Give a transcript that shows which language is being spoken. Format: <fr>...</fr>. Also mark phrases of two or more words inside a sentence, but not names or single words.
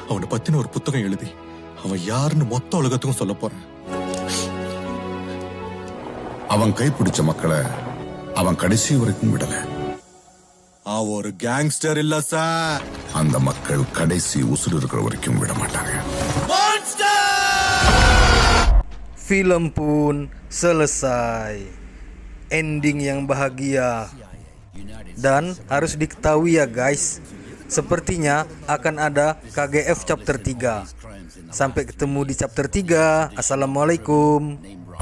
<ta>அவனை பத்தின ஒரு புத்தகம் எழுதி அவன் யாருன்னு மொத்த உலகத்துக்கும் சொல்ல போறேன். அவன் கைப்பிடிச்ச மக்களை அவன் கடைசி வரைக்கும் விடல. அவன் ஒரு கேங்ஸ்டர் இல்ல சார். அந்த மக்கள் கடைசி உசுறு இருக்கிற வரைக்கும் விட மாட்டாங்க.</ta> <id>Film pun selesai. Ending yang bahagia. Dan harus diketahui ya guys, sepertinya akan ada KGF chapter 3. Sampai ketemu di chapter 3.</id>